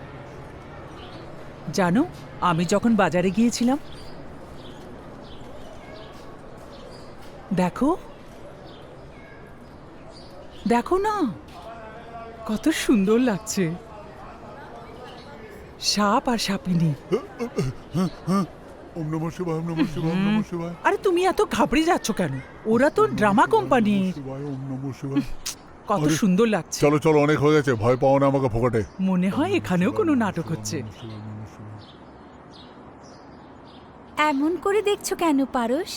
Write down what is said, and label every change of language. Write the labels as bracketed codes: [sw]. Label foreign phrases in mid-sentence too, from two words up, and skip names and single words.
[bn] জানো, আমি যখন বাজারে গিয়েছিলাম, দেখো দেখো না, কত সুন্দর লাগছে। সাপ আর সাপিনী। [sa] ওম নমঃ শিবায়, ওম নমঃ শিবায়, ওম নমঃ শিবায়। [bn] আরে তুমি এত ঘাবড়ে যাচ্ছ কেন? ওরা তো ড্রামা কোম্পানির। [sa] ওম নমঃ শিবায়। [bn] কত সুন্দর লাগছে। চলো চলো, অনেক হয়ে গেছে, ভয় পাও না আমাকে ফোকাটে। মনে হয় এখানেও কোনো নাটক হচ্ছে। এমন করে দেখছো কেন পারস?